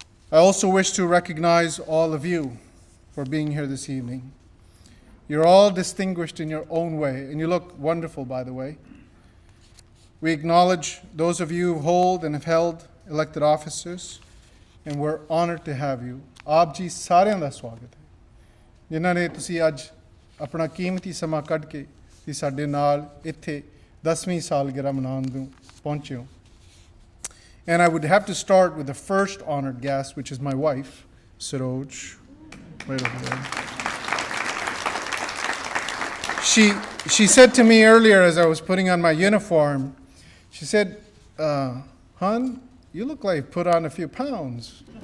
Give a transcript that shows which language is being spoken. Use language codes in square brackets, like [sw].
[en] I also wish to recognize all of you for being here this evening. You're all distinguished in your own way, and you look wonderful, by the way. We acknowledge those of you who hold and have held elected offices, and we're honored to have you. [pa] ਆਪ ਜੀ ਸਾਰਿਆਂ ਦਾ ਸਵਾਗਤ ਹੈ ਜਿਨ੍ਹਾਂ ਨੇ ਤੁਸੀਂ ਅੱਜ ਆਪਣਾ ਕੀਮਤੀ ਸਮਾਂ ਕੱਢ ਕੇ ਤੇ ਸਾਡੇ ਨਾਲ ਇੱਥੇ 10ਵੀਂ ਸਾਲਗਿਰਾ ਮਨਾਉਣ ਨੂੰ ਪਹੁੰਚੇ ਹੋ. [en] And I would have to start with the first honored guest, which is my wife, Saroj, right over there. She said to me earlier as I was putting on my uniform, she said, "Hun, you look like you put on a few pounds."